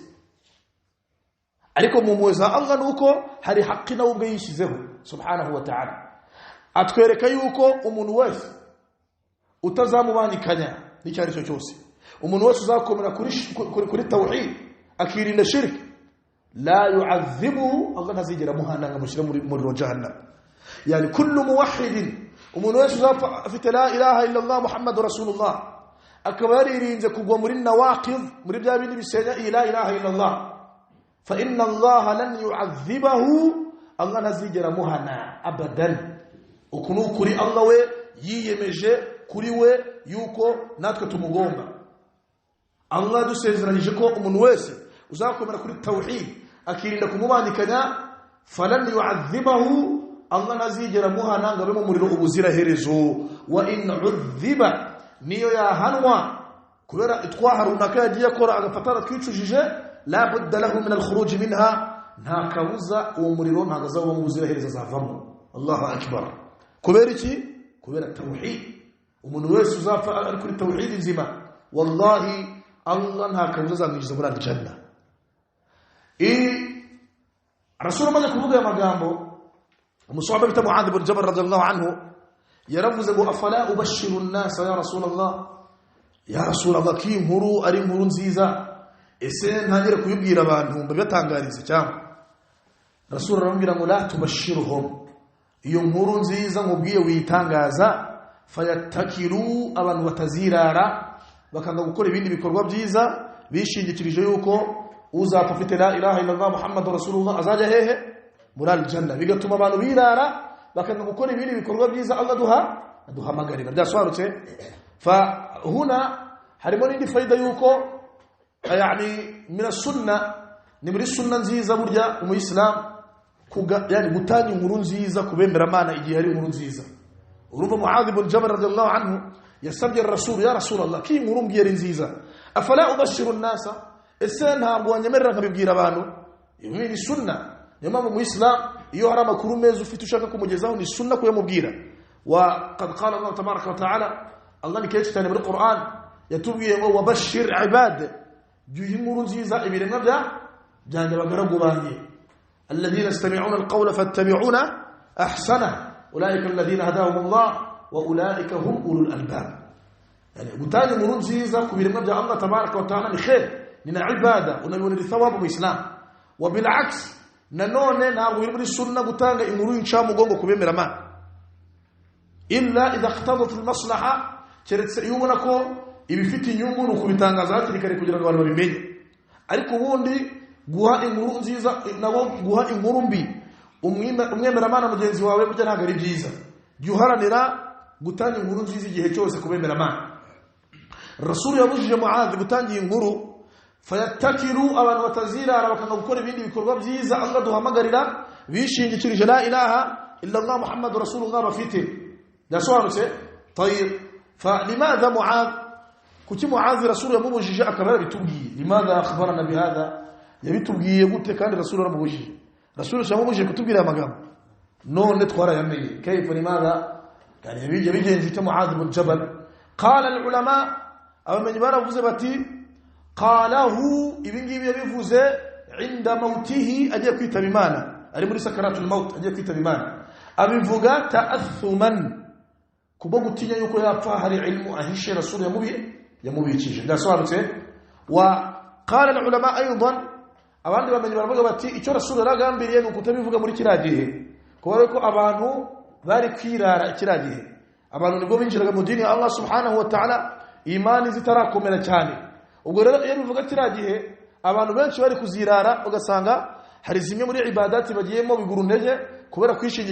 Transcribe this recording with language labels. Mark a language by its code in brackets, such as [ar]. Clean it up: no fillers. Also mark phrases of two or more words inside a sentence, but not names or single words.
[rw] Ariko mu mpuhwe za Allah nuko hari haki nawe ubwe yishyizeho [ar] سبحانه وتعالى. [rw] Atwereka yuko umuntu wese utazamubangikanya n'icyari cyo cyose, umuntu wese uzakomera kuri tawhid akirinda shirk, [ar] لا يعذبه, [rw] Allah ntazigera muhana ngamushyira muri jahannam. [ar] يعني كل موحدين, [rw] umuntu wese uzafite [ar] لا إله إلا الله محمد رسول الله, [rw] akaba yaririnze kugwa muri nawaqid, muri bya bindi bisenya [ar] لا إله إلا الله, فإن الله لن يعذبه, [rw] Allah ntazigera muhana abadan. Ukunu kuri Allah we yiyemeje kuri we yuko natwe tumugomba. Allah dusezeranije ko umuntu wese uzakomera kuri tawhid akirinda kumubandikanya, [ar] فلن يعذبه, [rw] Allah ntazigera muhana ngo abe mu muriro ubuzira herezo. [ar] وإن عذب, [rw] niyo yahanwa kubera itwaha runaka yagiye akora agafatara twicujije, [ar] لا بد له من الخروج منها, [rw] nta kabuza uwo muriro ntagaza wo mu buzira herezo azavamo. [ar] الله أكبر. [rw] Kubera iki? kubera tauhid umuntu wese uzapfa ari kuri tauhid nzima wallahi Allah nta kabuza azamwinjiza muri aljanna. Rasul amaze kuvuga amagambo umusahaba bita Muadh ibn Jabal [ar] رضي الله عنه [rw] yaravuze ngo [ar] أفلا أبشر الناس يا رسول الله يا رسول الله [rw] ki inkuru ari inkuru nziza ese ntangire kuyibwira abantu mbabatangarize cyangwa. Rasul aramubwira ngo [ar] لا تبشرهم, [rw] iyo nkuru nziza ngubwiye witangaza fayattakiru abantu batazirara bakanga gukora ibindi bikorwa byiza bishingikirije yuko uzapfa afite [ar] لا إله إلا الله محمد رسول الله [rw] azaja hehe muri aljanna, bigatuma abantu birara bakanga gukora ibindi bikorwa byiza Allah duhamagarira. Byasobanutse [ar] فهنا [rw] harimo n'indi faida yuko [ar] يعني من السنة [rw] ni muri sunna nziza burya umuyislam yani gutanga inkuru nziza kubembera Imana igihe hari inkuru nziza. Urumva Muadh ibn Jabal [ar] رضي الله عنه [rw] yasabye Rasul, [ar] يا رسول الله [rw] ki inkuru mbwira nziza [ar] أفلا أبشر الناس, [rw] ese ntabwo wanyemerera nkabibwira abantu. Iyi ni sunna. Niyo mpamvu mu Islam iyo hari amakuru meza ufite ushaka kumugezaho ni sunna kuyamubwira. [ar] وقد قال الله تبارك وتعالى, [rw] Allah ni kenshi cyane muri Qur'an yatubwiye ngo [ar] وبشر عباد, [rw] juhi inkuru nziza ibiremwa byanjye bagaragu banjye, [ar] الذين يستمعون القول فيتبعون أحسنه أولئك الذين هداهم الله وأولئك هم أولو الألباب. [rw] Yani gutanga inkuru nziza ku biremwa bya Allah [ar] تبارك وتعالى [rw] ni khair, ni ibada, unabona thawabu mu Islam. [ar] وبالعكس [rw] nanone ntabwo biri muri sunna gutanga inkuru y'inca mugongo kubemera Imana [ar] إلا إذا اقتضت المصلحة, [rw] keretse iyo ubona ko ibifite inyungu no kubitangaza hakiri kare kugira ngo abantu babimenye. Ariko ubundi guha inkuru nziza nabo guha inkuru mbi umwemera Imana mugenzi wawe burya ntabwo ari byiza. Yuharanira gutanga inkuru nziza igihe cyose kubemera Imana. Rasul yabujije Muadh gutanga inkuru fayattakiru abantu batazirara bakanga gukora ibindi bikorwa byiza Allah duhamagarira bishingikirije [ar] لا إله إلا الله محمد رسول الله [rw] bafite. Yasobanutse tayib. [ar] فلماذا [rw] Muadh, kuki Muadh Rasul yamubujije akabara bitubwiye [ar] لماذا أخبرنا بهذا, [rw] yabitubwiye gute kandi Rasul aramubujije. Rasul yamubujije kutubwira amagambo none twarayamenye [ar] كيف لماذا, [rw] yani yabigenje ite Muadh ibn Jabal. [ar] قال العلماء, [rw] abamenyi baravuze bati qalahu ibingibi yabivuze [ar] عند موته, [rw] agiye kwitaba Imana, ari muri [ar] سكرات الموت [rw] agiye kwitaba Imana, abivuga ta'athuman kubo gutinya yuko yapfa hari ilmu ahishe Rasul yamubikije. Ndasobanutse. [ar] وقال العلماء أيضا, [rw] abandi bamenye baravuga bati icyo Rasul yaragambiriye nuko utabivuga muri kiragihe, kubera ko abantu bari kwirara kiragihe, abantu nibo binjiraga mu dini ya Allah [ar] سبحانه وتعالى [rw] imani zitarakomera cyane. Ubwo rero iyo bivuga kiragihe abantu benshi bari kuzirara ugasanga hari zimwe muri ibadati bagiyemo biguru ntege kubera kwishingira